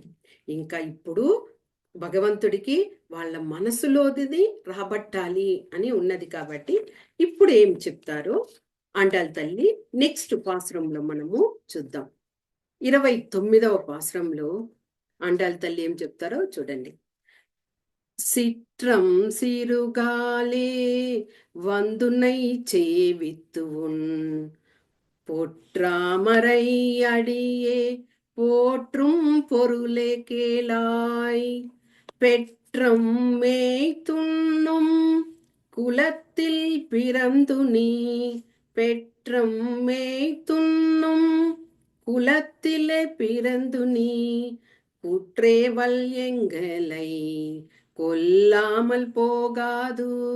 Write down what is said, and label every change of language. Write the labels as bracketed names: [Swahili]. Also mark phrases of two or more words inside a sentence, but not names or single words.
[Telugu] ఇంకా ఇప్పుడు భగవంతుడికి వాళ్ళ మనసులోది రాబట్టాలి అని ఉన్నది కాబట్టి ఇప్పుడు ఏం చెప్తారో ఆండాళ్ళ తల్లి నెక్స్ట్ పాసురంలో మనము చూద్దాం. 29వ పాసురంలో ఆండాళ్ళ తల్లి ఏం చెప్తారో చూడండి. [Tamil] சிற்றம் சிறுகாலே வந்துனை சேவித்துவுன் போற்றாமரை அடியே போற்றும் பொருளே கேளாய் பெற்றம் மேய்த்துண்ணும் குலத்தில் பிறந்து நீ பெற்றம் மேய்த்துண்ணும் குலத்திலே பிறந்து நீ குற்றேவல் எங்களை கொல்லாமல் போகாது